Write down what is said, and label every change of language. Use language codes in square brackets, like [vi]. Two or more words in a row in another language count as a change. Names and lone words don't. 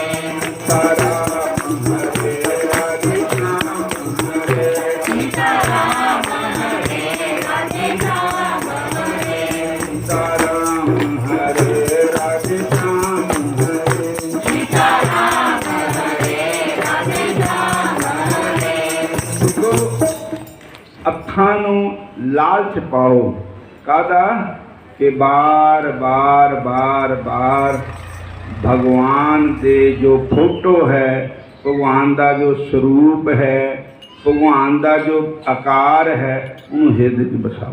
[hi] सीताराम हरे राधे श्याम हरे सीताराम हरे राधे श्याम हरे सीताराम हरे राधे श्याम हरे सीताराम हरे राधे श्याम हरे [pa] देखो ਅੱਖਾਂ ਨੂੰ ਲਾਲਚ ਪਾਓ ਕਾਹਦਾ ਕਿ ਬਾਰ ਬਾਰ ਬਾਰ ਬਾਰ ਭਗਵਾਨ ਦੇ ਜੋ ਫੋਟੋ ਹੈ, ਭਗਵਾਨ ਦਾ ਜੋ ਸਰੂਪ ਹੈ, ਭਗਵਾਨ ਦਾ ਜੋ ਆਕਾਰ ਹੈ, ਉਹਨੂੰ ਹਿਰਦੇ 'ਚ ਬਸਾਓ।